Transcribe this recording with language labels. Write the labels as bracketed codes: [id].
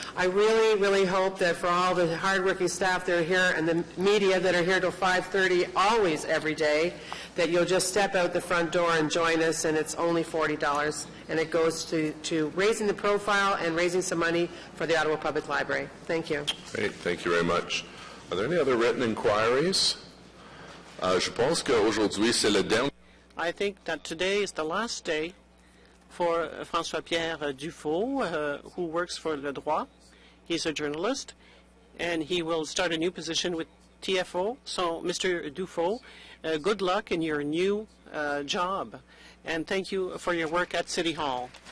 [en] I really, really hope that for all the hardworking staff that are here and the media that are here till 5:30, always, every day, that you'll just step out the front door and join us, and it's only $40, and it goes to raising the profile and raising some money for the Ottawa Public Library. Thank you. Great. Thank you very much. Are there any other written inquiries? [fr] Je pense qu'aujourd'hui, c'est le dernier. [en] I think that today is the last day for François-Pierre Dufault, who works for Le Droit. He's a journalist, and he will start a new position with TFO. So, Mr. Dufault, good luck in your new job, and thank you for your work at City Hall.